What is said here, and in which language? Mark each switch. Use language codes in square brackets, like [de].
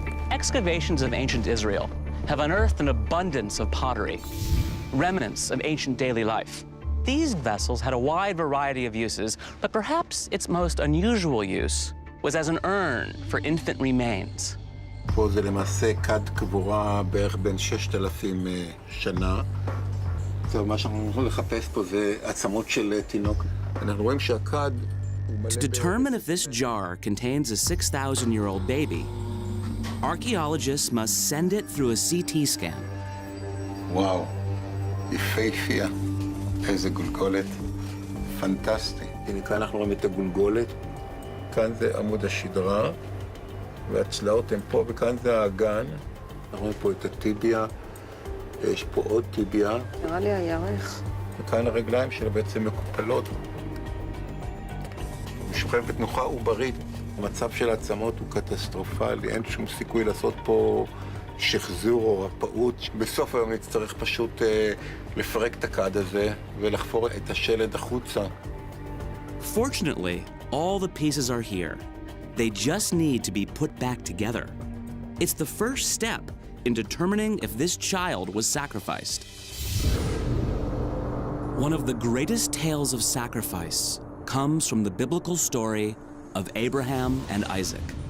[en] Excavations of ancient Israel have unearthed an abundance of pottery, remnants of ancient daily life. These vessels had a wide variety of uses, but perhaps its most unusual use was as an urn for infant remains. [he] פה זה למעשה כד קבורה בערך בין 6,000 שנה. מה שאנחנו יכולים לחפש פה זה עצמות של תינוק. אנחנו רואים שהכד... [en] To determine if this jar contains a 6,000-year-old baby, archaeologists must send it through a CT scan. [he] וואו, יפהפייה. איזה גולגולת. פנטסטי. הנה כאן אנחנו רואים את הגולגולת. כאן זה עמוד השדרה, והצלעות הן פה, וכאן זה האגן. אנחנו רואים פה את הטיביה, יש פה עוד טיביה. נראה לי הירך. וכאן הרגליים שלה בעצם מקופלות. משוכבת נוחה עוברית. המצב של העצמות הוא קטסטרופלי, אין שום סיכוי לעשות פה שחזור או רפאות. בסוף היום נצטרך פשוט לפרק את הכד הזה ולחפור את השלד החוצה. [en] Fortunately, all the pieces are here. They just need to be put back together. It's the first step in determining if this child was sacrificed. One of the greatest tales of sacrifice comes from the biblical story of Abraham and Isaac.